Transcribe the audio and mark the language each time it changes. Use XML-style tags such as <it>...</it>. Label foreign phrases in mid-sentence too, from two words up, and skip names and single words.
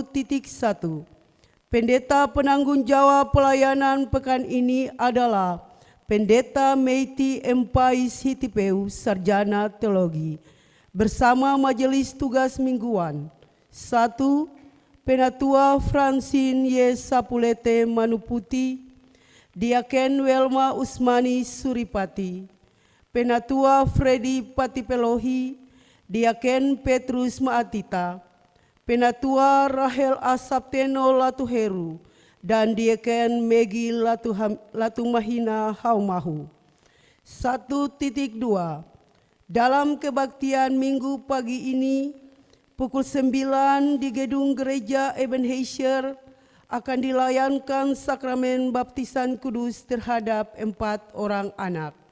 <id>Pendeta penanggung jawab pelayanan pekan ini adalah Pendeta Meiti Empai Sitipeu, Sarjana Teologi, bersama Majelis Tugas Mingguan. 1. Penatua Francine Y. Sapulete Manuputi, Diaken Welma Usmani Suripati, Penatua Freddy Patipelohi, Diaken Petrus Maatita, Penatua Rahel Asapteno Latuheru, dan Diaken Megi Latumahina Haumahu. 1.2. Dalam kebaktian Minggu pagi ini, pukul 9 di gedung gereja Ebenezer akan dilayankan sakramen baptisan kudus terhadap 4 orang anak.</id>